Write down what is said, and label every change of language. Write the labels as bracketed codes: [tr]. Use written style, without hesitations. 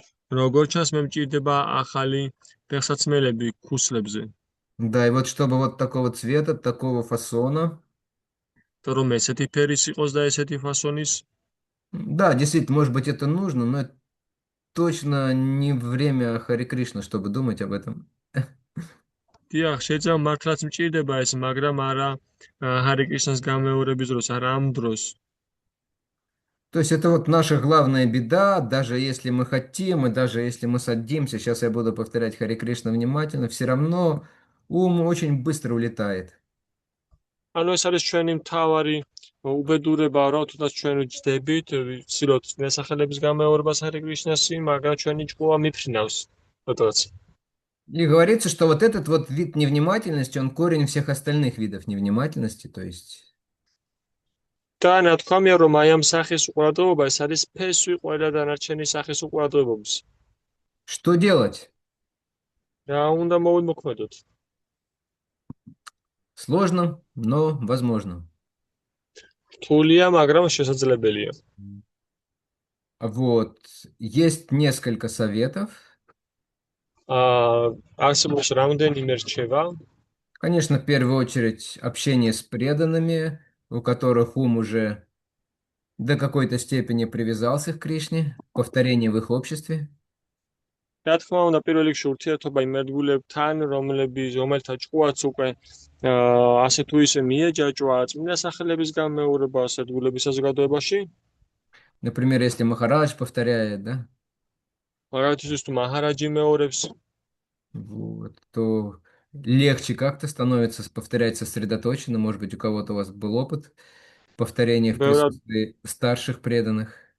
[ka] როგორ ჩანს მე მჭირდება ახალი ფეხსაცმელები ქუსლებზე. [ru] Да, и вот чтобы вот такого цвета, такого фасона. [ka] და რომ ესეთი ფერის იყოს და ესეთი ფასონის. [ru] Да, действительно, может быть, это нужно, но это точно не время Хари Кришна, чтобы думать об этом. [ka] დიახ, შეიძლება მართლაც მჭირდება ეს, მაგრამ არა ჰარი კრიშნას გამეორების დროს, არა ამ დროს. [ru] То есть это вот наша главная беда, даже если мы хотим, и даже если мы садимся, сейчас я буду повторять Хари Кришна внимательно, все равно ум очень быстро улетает. [ka] ანუ ეს არის ჩვენი მთავარი უბედურება, რომ თუნდაც ჩვენ ვჯდებით, ვცდილობთ ნასახელების გამეორებას ჰარი კრიშნასი, მაგრამ ჩვენი ჭკუა მიფრინავს. როდესაც [ru] И говорится, что вот этот вот вид невнимательности, он корень всех остальных видов невнимательности, то есть... [ka] და ნათქვამია, რომ აი ამ სახის უყურადღება ეს არის ფესვი ყველა დანარჩენი სახის უყურადღებობის. [ru] Что делать? [ka] რა უნდა მოვიმოქმედოთ? [ru] Сложно, но возможно. [ka] რთულია, მაგრამ შესაძლებელია. [ru] Вот, есть несколько советов. [ka] არსებობს რამდენიმე რჩევა. [ru] Конечно, в первую очередь общение с преданными, у которых ум уже до какой-то степени привязался к Кришне, повторение в их обществе. [ka] რა თქმა უნდა, პირველ რიგში ურთიერთობა იმ ერთგულებთან, რომელთა ჭკუაც უკვე ასე თუ ისე მიეჯაჭვა წმინდა სახელების გამეორება ერთგულების საზოგადოებაში. [ru] Например, если Махарадж повторяет, да? [ka] მაგალითისთვის თუ მაჰარაჯი მეორებს, [ru] Вот, то легче как-то становится повторять сосредоточенно. Может быть, у кого-то у вас был опыт повторения в [ka] ბევრად [ru] присутствии старших преданных.